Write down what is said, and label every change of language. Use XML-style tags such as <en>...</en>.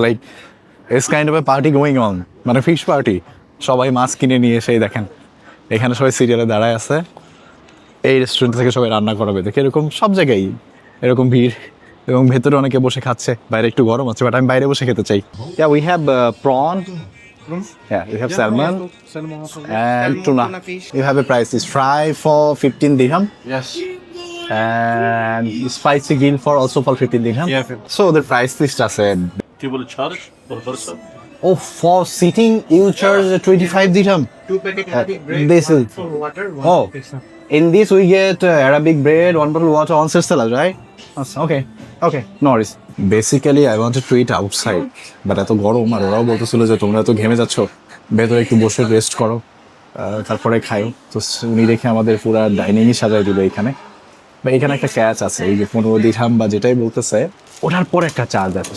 <en>like it's kind of a party going on,</en> <bn>মানে fish party. সবাই মাছ কিনে নিয়ে এসেই দেখেন এখানে সবাই সিরিয়ালে দাঁড়ায় আছে। এই রেস্টুরেন্ট থেকে সবাই রান্না করাবে দেখে, এরকম সব জায়গায় এরকম ভিড়, এবং ভেতরে অনেকে বসে খাচ্ছে। বাইরে একটু গরম আছে, বাট আমি বাইরে বসে খেতে চাই।</bn> <en>Yeah, we have prawn. Yeah, we have salmon and tuna. You have a price. It's fry for 15 dirham. Yes. And spicy grill for also for 15 dirham. Yeah. So the price list আছে।</en> <bn>কি বলে</bn> <en>charge per person? Oh, for sitting you charge 25 dirham. 2 packet Arabic bread, this is for water, oh. In this we get Arabic bread, 1 bottle water, on salad, right? Okay, okay, no worries. Basically I wanted to eat outside, but</en> <bn>এত গরম, আর ওরাও বলতেছিল যে তোমরা তো ঘেমে যাচ্ছ, ভেতরে একটু বসে রেস্ট করো। তারপরে খাই। তো উনি দেখে আমাদের পুরো ডাইনিংই সাজাই দিল এখানে। বা এখানে একটা ক্যাচ আছে, এই যে 15 দিরহাম বা যেটাই বলতেছে, ওঠার পর একটা চার্জ আছে।</bn>